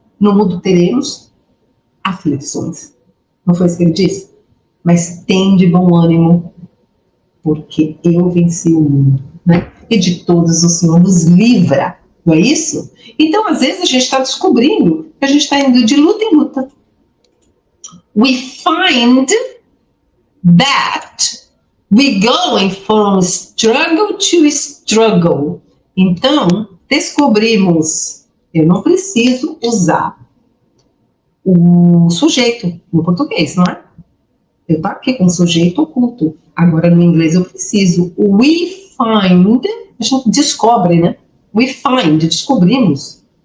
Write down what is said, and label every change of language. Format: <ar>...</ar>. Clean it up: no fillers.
<pt>No mundo teremos aflições. Não foi isso que ele disse? Mas tem de bom ânimo. porque eu venci o mundo, né? E de todos o Senhor nos livra, não é isso? Então, às vezes, a gente está descobrindo que a gente está indo de luta em luta.</pt> <en>We find that we're going from struggle to struggle.</en> <pt>Então, descobrimos, eu não preciso usar o sujeito no português, não é? Eu estou aqui com o sujeito oculto. Agora, no inglês, eu preciso.</pt> <en>We find,</en> <pt>a gente descobre, né? We find, descobrimos.</pt>